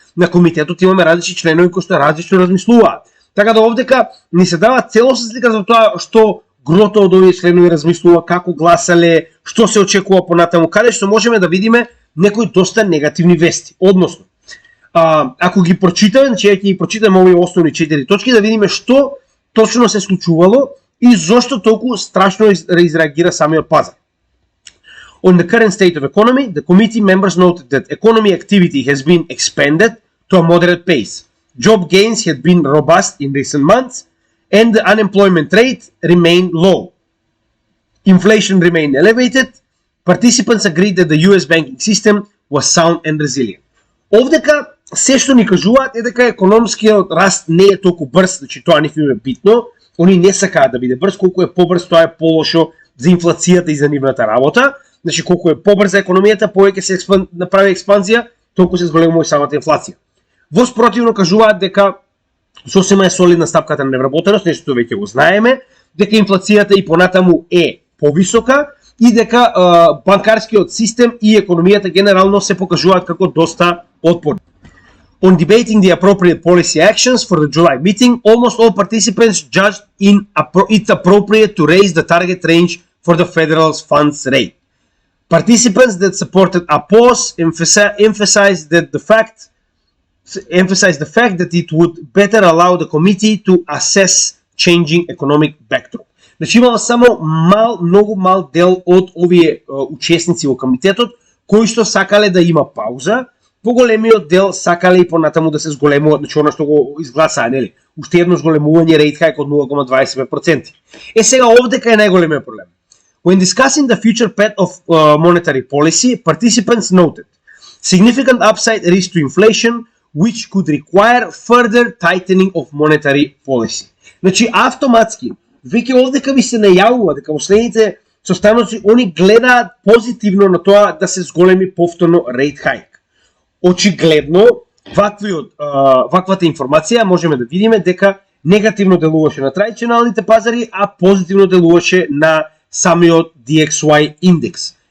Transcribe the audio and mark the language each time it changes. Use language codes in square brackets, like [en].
[mk] На комитетот имаме различни членови кои што различно размислуваат. Така да овдека ни се дава целосна слика за тоа што грото од овие членови размислува, како гласале, што се очекува понатаму, каде што можеме да видиме некои доста негативни вести. Односно, ако ги прочитаме, значи ќе ги прочитаме овие основни 4 точки да видиме што точно се случувало и зошто толку страшно изреагира самиот пазар. [en] On the current state of economy, the committee members noted that economy activity has been expanded to a moderate pace. Job gains had been robust in recent months, and the unemployment rate remained low. Inflation remained elevated. Participants agreed that the US banking system was sound and resilient. [mk] Овдека се што ни кажуваат е дека економскиот раст не е толку брз, значи тоа нив им е битно, они не сакаат да биде брз, колку е побрз тоа е полошо за инфлацијата и за нивната работа. Значи колку е побрза економијата, повеќе се направи експанзија, толку се зголемува и самата инфлација. Воспротивно кажуваат дека сосема е солидна стапката на невработеност, нешто веќе го знаеме, дека инфлацијата и понатаму е повисока и дека банкарскиот систем и економијата генерално се покажуваат како доста отпорни. [en] On debating the appropriate policy actions for the July meeting, almost all participants judged it appropriate to raise the target range for the federal funds rate. Participants that supported a pause emphasized that the fact emphasized the fact that it would better allow the committee to assess changing economic backdrop. [mk] Значи имало само многу мал дел од овие учесници во комитетот кои што сакале да има пауза, поголемиот дел сакале и понатаму да се зголемуваат, значи она што го изгласаа, нели? Уште едно зголемување рейт хајк од 0,25%. Сега овдека е најголемиот проблем. [en] When discussing the future path of monetary policy, participants noted significant upside risk to inflation, which could require further tightening of monetary policy. [mk] Значи автоматски веќе овдека ви се најавува дека во следните состаноци они гледаат позитивно на тоа да се зголеми повторно рейт хајк. Очигледно ваквата информација можеме да видиме дека негативно делуваше на традиционалните пазари, а позитивно делуваше на самиот DXY индекс.